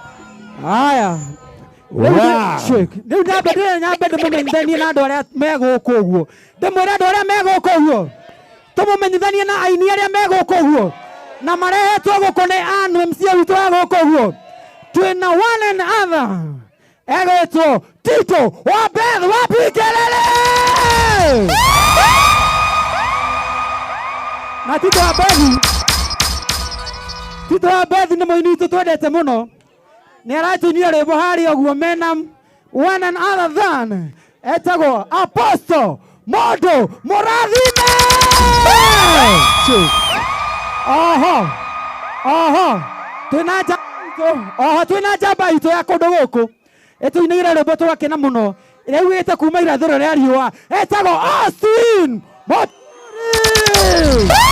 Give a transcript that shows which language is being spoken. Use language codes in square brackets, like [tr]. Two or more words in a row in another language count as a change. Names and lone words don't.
[ki] Haya, Riu nyambe ndĩmũmenyithanie na andũ arĩa megũkũ ũguo. Ndĩmwĩre andũ arĩa megũkũ ũguo. Tũmũmenyithanie na aini arĩa megũkũ ũguo. Na marehetwo gũkũ nĩ Ann MC witũ wa gũkũ ũguo. Twĩna [en] one and other. [ki] Egwĩtwo Tito wa Beth wa Pikelele. Na Tito wa Beth nĩ mũini witũ twendete mũno. Nĩ aratuinia rwĩmbo harĩa ũguo mena [en] one and other than [ki] etagwo Apostle Mondo Mũrathime. Twĩna njamba itũ ya kũndũ gũkũ ĩtũinĩire rwĩmbo tũgakena mũno ĩraugĩte kuma irathĩro rĩa riũa etagwo Austin Moturi.